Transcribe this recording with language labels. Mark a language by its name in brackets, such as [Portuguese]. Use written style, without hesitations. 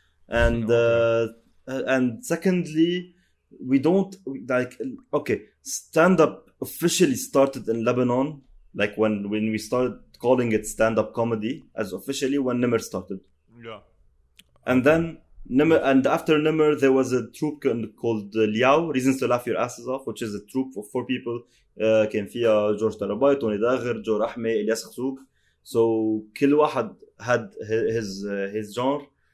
[English] And secondly, we don't like, okay, stand-up officially started in Lebanon, like when we started calling it stand-up comedy as officially when Nimr started. Yeah. And then Nimr, and after Nimr there was a troupe called Liao, Reasons to Laugh Your Asses Off, which is a troupe of 4 people. [Arabic] كان فيها جورج طلباي, توني داغر, جو رحمة, إلياس خزوق. [English] So [Arabic] كل واحد [English] had his genre.